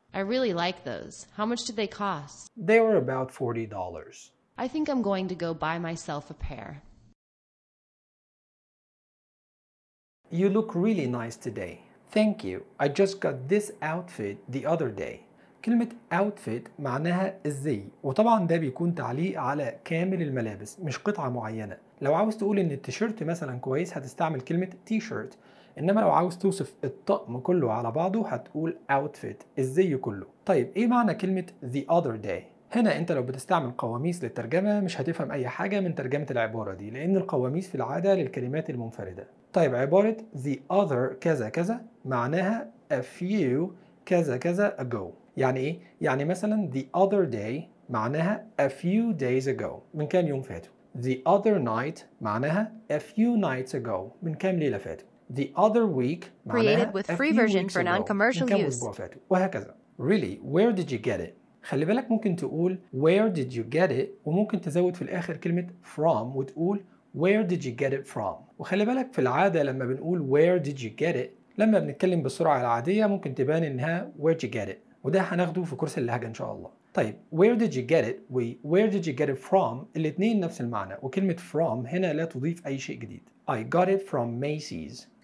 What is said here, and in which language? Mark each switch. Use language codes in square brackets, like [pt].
[en] I really like those. How much did they cost? They were about $40. I think I'm going to go buy myself a pair. You look really nice today. Thank you. I just got this outfit the other day. [ar] كلمة outfit معناها الزي، وطبعا ده بيكون تعليق على كامل الملابس مش قطعة معينة. لو عاوز تقول ان التيشيرت مثلا كويس هتستعمل كلمة t-shirt، انما لو عاوز توصف الطقم كله على بعضه هتقول outfit، الزي كله. طيب ايه معنى كلمة [en] the other day؟ [ar] هنا انت لو بتستعمل قواميس للترجمة مش هتفهم اي حاجة من ترجمة العبارة دي، لان القواميس في العادة للكلمات المنفردة. طيب عبارة [en] the other [ar] كذا كذا معناها [en] a few [ar] كذا كذا ago. يعني ايه؟ يعني مثلا [en] the other day [ar] معناها [en] a few days ago، [ar] من كام يوم فاتوا. [en] The other night [ar] معناها [en] a few nights ago، [ar] من كام ليلة فاتوا. [en] The other week [ar] معناها [en] a few weeks ago، [ar] من كام أسبوع فاتوا، وهكذا. [en] Really, where did you get it؟ [ar] خلي بالك ممكن تقول [en] where did you get it، [ar] وممكن تزود في الآخر كلمة [en] from [ar] وتقول [en] where did you get it from. [ar] وخلي بالك في العادة لما بنقول [en] where did you get it، [ar] لما بنتكلم بالسرعة العادية ممكن تبان انها where did you get it، وده هناخده في كورس اللهجة ان شاء الله. طيب [en] where did you get it [ar] و [en] where did you get it from [ar] الاتنين نفس المعنى، وكلمة from هنا لا تضيف اي شيء جديد. [en] I got it from Macy's.